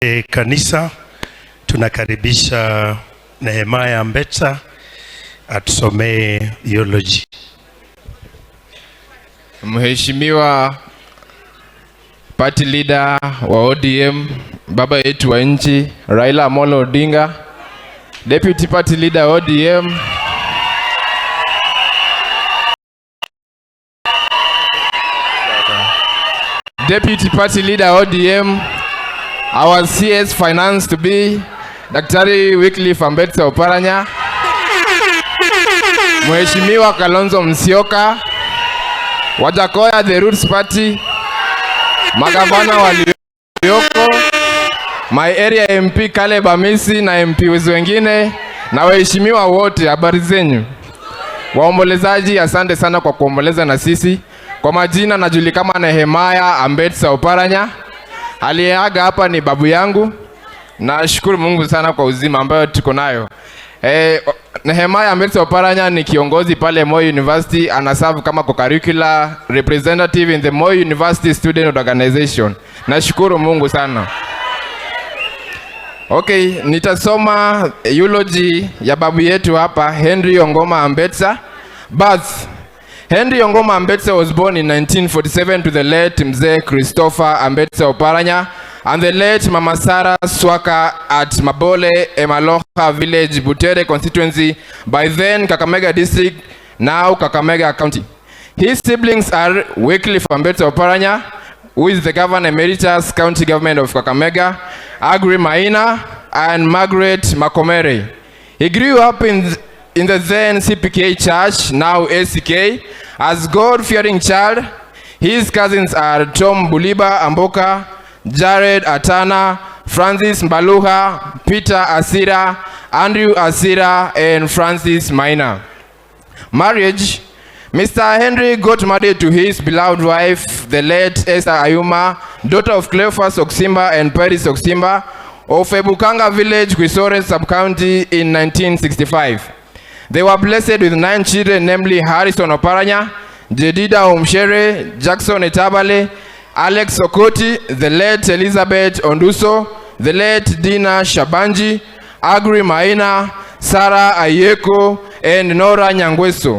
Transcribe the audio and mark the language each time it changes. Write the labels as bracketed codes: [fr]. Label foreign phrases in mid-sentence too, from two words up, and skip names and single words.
[sw] Kanisa tunakaribisha Nehemiah Ambetsa atusomee theology. Mheshimiwa [en] party leader [sw] wa ODM, baba yetu wa nchi Raila Amolo Odinga, [en] deputy party leader ODM, deputy party leader ODM, our CS finance to be Daktari Wycliffe Ambetsa Oparanya, [sw] Mheshimiwa Kalonzo Musyoka, Wajakoya the Roots Party, magavana walioko, [en] my area MP [sw] Caleb Amisi na MP wengine na waheshimiwa wote, habari zenyu. Waombolezaji, asante sana kwa kuomboleza na sisi. Kwa majina najulikana Nehemiah Ambetsa Oparanya. Aliyeaga hapa ni babu yangu. Nashukuru Mungu sana kwa uzima ambayo tuko nayo. Nehemiah Ambetsa Oparanya ni kiongozi pale Moi University, anaserve kama [en] co-curricular representative in the Moi University Student Organization. [sw] Nashukuru Mungu sana. Okay, nitasoma eulogy ya babu yetu hapa, Henry Ongoma Ambetsa. [en] Birth. Henry Ongoma Ambetsa was born in 1947 to the late Mzee Christopher Ambetsa Oparanya and the late Mama Sarah Swaka at Mabole Emaloha Village, Butere constituency, by then Kakamega district, now Kakamega County. His siblings are Wycliffe Ambetsa Oparanya, who is the governor emeritus county government of Kakamega, Agri Maina, and Margaret Makomere. He grew up in the then CPK church, now ACK, as God-fearing child. His cousins are Tom Buliba Amboka, Jared Atana, Francis Mbaluha, Peter Asira, Andrew Asira, and Francis Maina. Marriage. Mr. Henry got married to his beloved wife, the late Esther Ayuma, daughter of Cleophas Oksimba and Paris Oksimba, of Ebukanga village, Kwisore sub-county in 1965. They were blessed with 9 children, namely Harrison Oparanya, Jedida Omshere, Jackson Etabale, Alex Okoti, the late Elizabeth Onduso, the late Dina Shabanji, Agri Maina, Sarah Ayeko, and Nora Nyangweso.